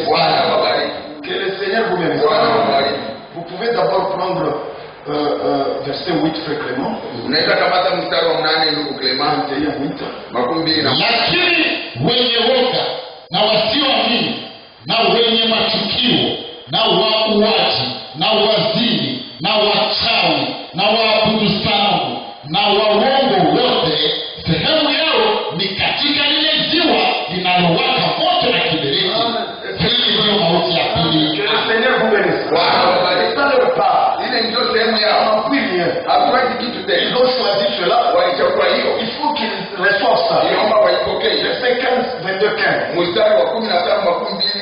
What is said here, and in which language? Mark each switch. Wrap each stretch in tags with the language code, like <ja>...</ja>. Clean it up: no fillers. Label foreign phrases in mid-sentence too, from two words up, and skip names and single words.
<sw>Bwana wabariki.</sw> <fr>Que le Seigneur vous bénisse.</fr> <sw>Bwana wabariki.</sw> <fr>Vous pouvez d'abord prendre verset 8, frère Clément.</fr> <sw>Unaweza kamata mstari wa 8 ndugu Clement 21, 20. Lakini wenye woga na wasioamini na wenye machukio na wauaji na wazini na wachawi na waabudu sanamu na waongo wote, sehemu yao ni katika lile ziwa linalowaka moto na kiberiti. Hii ndiyo mauti ya pili.</sw> <fr>Que le Seigneur vous bénisse.</fr> <sw>Bwana wabariki.</sw> <fr>Ça leur part.</fr> <sw>Ile ndio sehemu</sw> <fr>On</fr> <sw>yao.</sw> <fr>n'en prie rien.</fr> <sw>Hatuwezi kitu</sw> <fr>Ils</fr> <sw>tena.</sw> <fr>ont choisi cela.</fr> <sw>Walichukua hiyo.</sw> <fr>Il faut qu'ils reçoivent ça.</fr> <sw>Inaomba waipokee.</sw> <fr>Verset 15, 22, 15.</fr> <sw>Mstari wa 15</sw>